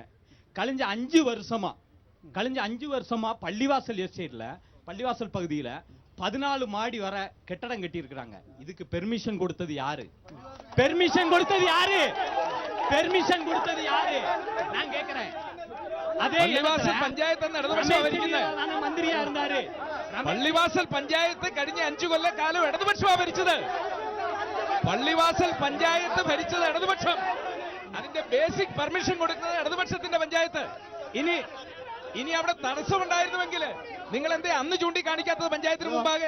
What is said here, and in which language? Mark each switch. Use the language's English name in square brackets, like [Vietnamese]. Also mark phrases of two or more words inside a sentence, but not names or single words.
[Tamil] கழிஞ்ச 5 வருஷமா பள்ளிவாசல் எஸ்டேட்ல, பள்ளிவாசல் பகுதியில 14 மாடி வர கட்டடம் கட்டி இருக்கிறாங்க. இதுக்கு பெர்மிஷன் கொடுத்தது யாரு? நான் கேக்குறேன். அதே [Malayalam] പഞ്ചായത്ത് മന്ത്രിയാ [Tamil] இருந்தாரு. [Malayalam] പള്ളിവാസൽ പഞ്ചായത്ത് കഴിഞ്ഞ 5 കൊല്ലക്കാലം ഇടതുപക്ഷമാണ് ഭരിച്ചത്. പള്ളിവാസൽ പഞ്ചായത്ത് ഭരിച്ചത് ഇടതുപക്ഷം. അതിന്റെ ബേസിക് പെർമിഷൻ കൊടുക്കുന്നത് ഇടതുപക്ഷത്തിന്റെ പഞ്ചായത്ത്. ഇനി അവിടെ തടസ്സമുണ്ടായിരുന്നുവെങ്കിൽ നിങ്ങൾ എന്തേ അന്ന് ചൂണ്ടിക്കാണിക്കാത്തത് പഞ്ചായത്തിന് മുമ്പാകെ?